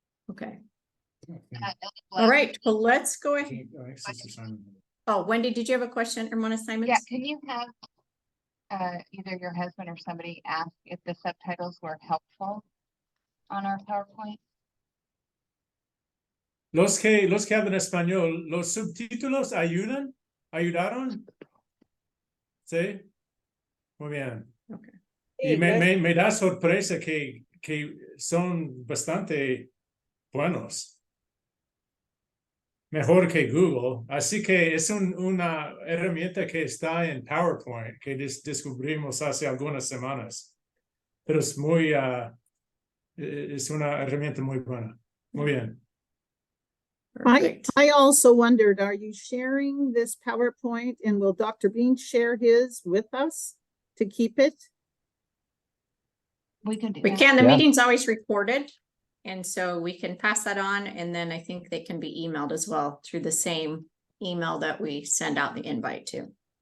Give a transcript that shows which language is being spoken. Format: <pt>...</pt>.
<en>Okay. All right. Well, let's go ahead. Okay, all right, Sister Simon. Oh, Wendy, did you have a question, Hermana Simons? Yeah, can you have either your husband or somebody ask if the subtitles were helpful on our PowerPoint?</en> <es>Los que hablan español, los subtítulos ayudan? ¿Ayudaron? Sí. Muy bien. Okay. Y me da sorpresa que son bastante buenos. Mejor que Google. Así que es una herramienta que está en PowerPoint que descubrimos hace algunas semanas. Pero es es una herramienta muy buena. Muy bien.</es> <en>Perfect. I also wondered, are you sharing this PowerPoint and will Dr. Bean share his with us to keep it? We can do We that. can, the Yeah. meeting's always recorded. And so we can pass that on, and then I think they can be emailed as well through the same email that we send out the invite to.</en>